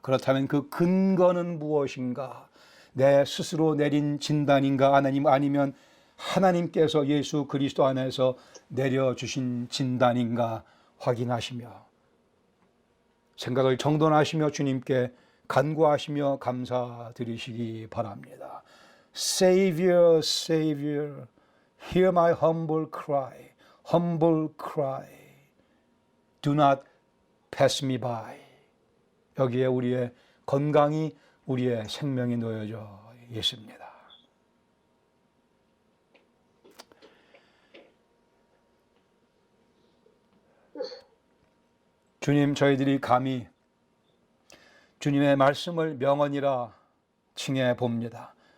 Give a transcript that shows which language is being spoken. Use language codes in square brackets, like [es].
[ko] 그렇다면 그 근거는 무엇인가? 내 스스로 내린 진단인가? 아니면 하나님께서 예수 그리스도 안에서 내려주신 진단인가 확인하시며 생각을 정돈하시며 주님께 간구하시며 감사드리시기 바랍니다. [en] Savior, Savior, hear my humble cry, humble cry. Do not pass me by. [ko] 여기에 우리의 건강이, 우리의 생명이 놓여져 있습니다. 주님, 저희들이 감히 주님의 말씀을 명언이라 칭해 봅니다.